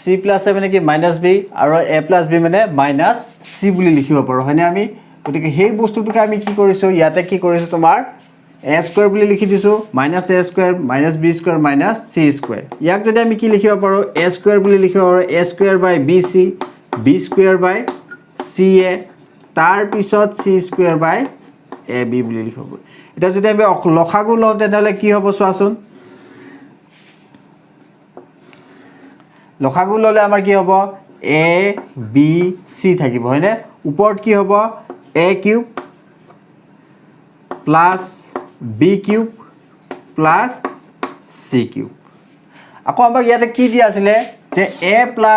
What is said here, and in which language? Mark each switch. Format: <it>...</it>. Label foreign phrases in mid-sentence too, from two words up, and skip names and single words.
<en>plus a</en> <as>মানে কি মাইনাস b আৰু</as> <en>a plus b</en> <as>মানে মাইনাস c বুলি লিখিব পাৰো হয়নে আমি গতিকে সেই বস্তুটোকে আমি কি কৰিছো ইয়াতে কি কৰিছো তোমাৰ</as> <en>a square</en> <as>বুলি লিখি দিছো</as> <en>-a square -b square - c square</en> <as>ইয়াক যদি আমি কি লিখিব পাৰো</as> <en>a square</en> <as>বুলি লিখিব পাৰো</as> <en>a square by bc b square by ca</en> <as>তাৰ পিছত</as> <en>c square by ab</en> <as>বুলি লিখিব এটা যদি আমি লসাগু লওঁ তেনেহলে কি হ'ব চোৱাচোন লসাগু ললে আমাৰ কি হ'ব a b c থাকিব হয়নে ওপৰত কি হ'ব</as> <en>a cube plus b cube plus c cube</en> <as>আকৌ আমাক ইয়াতে কি দিয়া আছিল যে</as> <en>a plus</en>